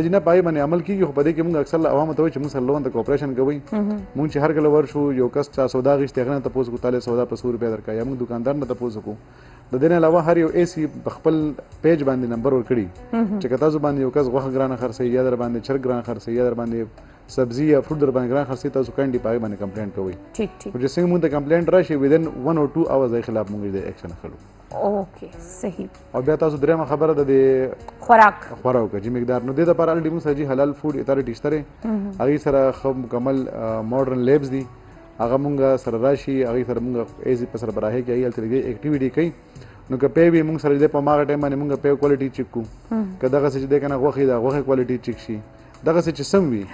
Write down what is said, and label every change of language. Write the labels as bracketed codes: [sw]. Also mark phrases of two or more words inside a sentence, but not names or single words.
[ps] نه جي نه په هغې باندې عمل کېږي خو په دې کې مونږ اکثر عوامو ته وایي چې مونږ سره لون ته کوپریشن کوئ مونږ چې هر کله ورشو یو کس چا سودا اخېستې هغه نه تپوس کړو تاله سودا په 100 روپۍ درکړه یا مونږ دوکاندار نه تپوس وکړو د دې نه علاوه هر یو ایسي په خپل پیج باندې نمبر ورکړي چې که تاسو باندې یو کس غوښه ګرانه خرڅوي یا در باندې چرګ ګرانه خرڅوي یا در باندې سبزي یا فروټ در باندې ګران خرڅوي تاسو کاینډلي په هغې باندې کمپلینټ کوئ خو چې څنګه مونږ ته کمپلینټ راشي [en] within 1 or 2 hours [ps] د خلاف مونږ د ایکشن اخلو اوکې صحیح او بیا تاسو درېیمه خبره د دې خوراک چې مقدار نو دې دپاره الډي مونږ سره جي حلال فوډ اتھارټي شته دی هغې سره ښه مکمل [en] modern labs [ps] دي هغه مونږ سره راشي هغې سره مونږ ایزي په سربراهۍ کې هغې هلته لګي اکټیویټي کوي نو که پی وي مونږ سره دی په هماغه ټایم باندې مونږ پی [en] quality check [ps] کوو که دغسې چې دی که نه غوښې د غوښې [en] quality check [ps] شي دغسې چې سم وي